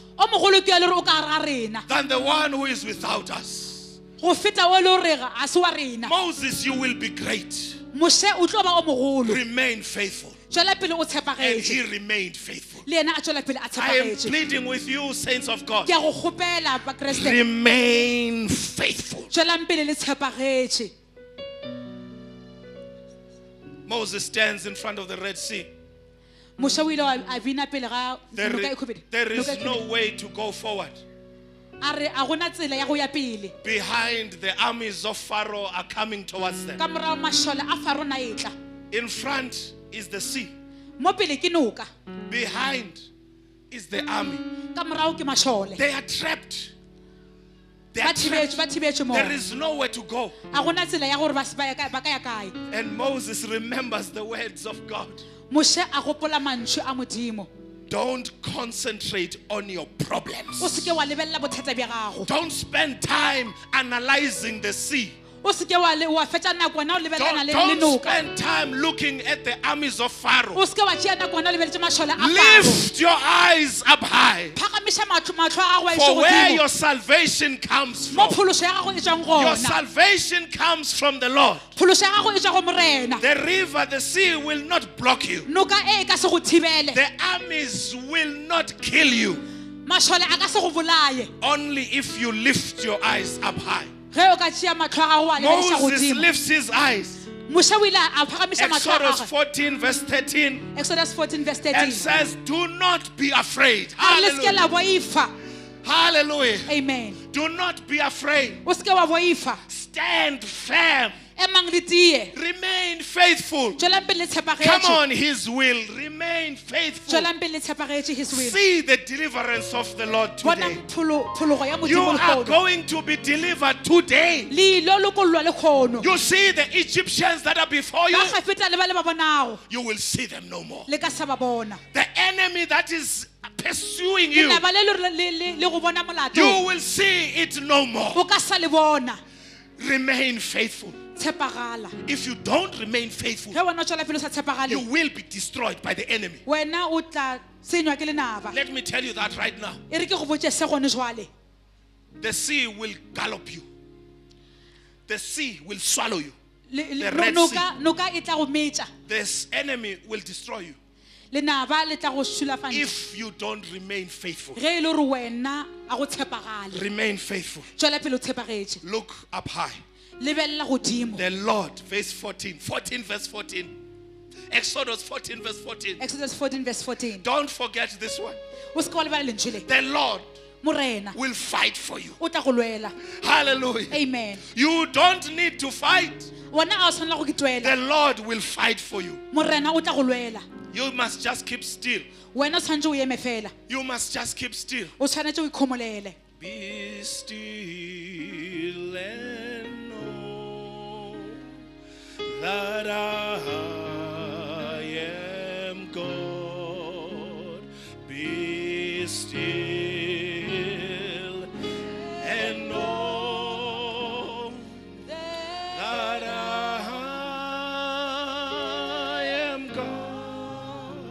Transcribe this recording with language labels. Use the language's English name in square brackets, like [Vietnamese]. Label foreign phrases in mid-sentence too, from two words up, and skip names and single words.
[Northern Sotho] o mogolo ke yo le re o ka gare ga rena [English] than the one who is without us. [Northern Sotho] go feta o le o rega a se wa rena [English] Moses, you will be great. [Northern Sotho] moshe o tlo ba o mogolo [English] Remain faithful. [Northern Sotho] tswela pele o [English] And he [Northern Sotho] tshepagetše [English] remained faithful. [Northern Sotho] le ena a tswela pele a [English] I am [Northern Sotho] tshepagetše [English] pleading with you, saints of God. [Northern Sotho] ke a go kgopela bakreste [English] Remain faithful. [Northern Sotho] tswelang pele le tshepagetše [English] Moses stands in front of the Red Sea. [Northern Sotho] moshe o ile a bina pele ga [English] There [Northern Sotho] noka e [English] is, [Northern Sotho] kgwebedi. [English] there is [Northern Sotho] Noka e [English] no [Northern Sotho] kgwebedi. [English] way to go forward. [Northern Sotho] a re a gona tsela ya go ya pele [English] Behind, the armies of Pharaoh are coming towards them. [Northern Sotho] ka morago mašole a farona e tla [English] In front is the sea. [Northern Sotho] mo pele ke noka [English] Behind is the army. [Northern Sotho] ka morago ke mašole [English] They are trapped. They are [Northern Sotho] ba thibetswe [English] trapped. [Northern Sotho] moo. [English] There is nowhere to go. [Northern Sotho] A gona tsela ya gore ba ka ya kae. [English] And Moses remembers the words of God. [Northern Sotho] Moshe a gopola mantswe a Modimo. [English] Don't concentrate on your problems. [Northern Sotho] O se ke wa lebella bothata bja gago. [English] Don't spend time analyzing the sea. [Northern Sotho] O se ke wa fetša nako na o lebellana le [English] Don't [Northern Sotho] noka. [English] spend time looking at the armies of Pharaoh. [Northern Sotho] O se ke wa tšea nako na o lebeletse mašole a Faro. [English] Lift your eyes up high. [Northern Sotho] Phagamiša mahlo a gago a [English] For where [Northern Sotho] iše [English] your [Northern Sotho] godimo. [English] salvation comes [Northern Sotho] Mo [English] from. [Northern Sotho] phološo ya gago e tšwang [English] Your [Northern Sotho] gona. [English] salvation comes from the Lord. [Northern Sotho] Phološo ya gago e tšwa go Morena. [English] The river, the sea will not block you. [Northern Sotho] Noka e ka se go thibele. [English] The armies will not kill you. [Northern Sotho] Mašole a ka se go bolaye. [English] Only if you lift your eyes up high. [Northern Sotho] Ge o ka tšea mahlo a gago a lebeleša [English] Moses [Northern Sotho] godimo. [English] lifts his eyes. [Northern Sotho] Moshe o ile a phagamiša mahlo a [English] Exodus [Northern Sotho] gagwe. [English] 14 verse 13 Exodus 14 verse and 13. says, do not be afraid. [Northern Sotho] A le se ke [English] Hallelujah. [Northern Sotho] la boifa. [English] Hallelujah. Amen. Do not be afraid. [Northern Sotho] O se ke wa boifa. [English] Stand firm. [Northern Sotho] Emang le tie. [English] Remain faithful. [Northern Sotho] Tswelang pele le [English] Come [Northern Sotho] tshepagetše. [English] on, his will. Remain faithful. [Northern Sotho] Tswelang pele le tshepagetše [English] his will. See the deliverance of the Lord [Northern Sotho] Bona [English] today. [Northern Sotho] phologo ya [English] You [Northern Sotho] Modimo [English] are [Northern Sotho] lekgono. [English] going to be delivered today. [Northern Sotho] Le ilo lokollwa lekgono. [English] You see the Egyptians that are before you. [Northern Sotho] Ba kgafetla le ba le ba bonago. [English] You will see them no more. [Northern Sotho] Le ka sa ba bona. [English] The enemy that is pursuing you, [Northern Sotho] Lenaba le le go bona molato. [English] you will see it no more. [Northern Sotho] O ka sa le bona. [English] Remain faithful. [Northern Sotho] Tshepagala. [English] If you don't remain faithful, [Northern Sotho] Ge wena o tswela pele o sa [English] you [Northern Sotho] tshepagale. [English] will be destroyed by the enemy. [Northern Sotho] Wena o tla senywa ke lenaba. [English] Let me tell you that right now. [Northern Sotho] E re ke go botše se gone jwale. [English] The sea will gallop you. The sea will swallow you. The Red Sea. [Northern Sotho] noka e tla go metša. [English] This enemy will destroy you [Northern Sotho] Lenaba le tla go sulafantša. [English] if you don't remain faithful. [Northern Sotho] Ge e le gore wena a go tshepagale. [English] Remain faithful. [Northern Sotho] Tswela pele o tshepagetše. [English] Look up high. [Northern Sotho] Lebella godimo. [English] The Lord, verse 14. 14 verse 14. Exodus 14 verse 14. Exodus 14 verse 14. Don't forget this one. [Northern Sotho] O se ke wa lebala lentswe le. [English] The Lord [Northern Sotho] Morena [English] will fight for you. [Northern Sotho] o tla go lwela. [English] Hallelujah. Amen. You don't need to fight. [Northern Sotho] Wena a o tshwanela go ke [English] The [Northern Sotho] twela. [English] Lord will fight for you. [Northern Sotho] Morena o tla go lwela. [English] You must just keep still. [Northern Sotho] Wena o tshwanetse o eme fela. [English] You must just keep still. [Northern Sotho] O tshwanetse o ikhomolele. [English] Be still and know that I am God. Be still and know that I am God.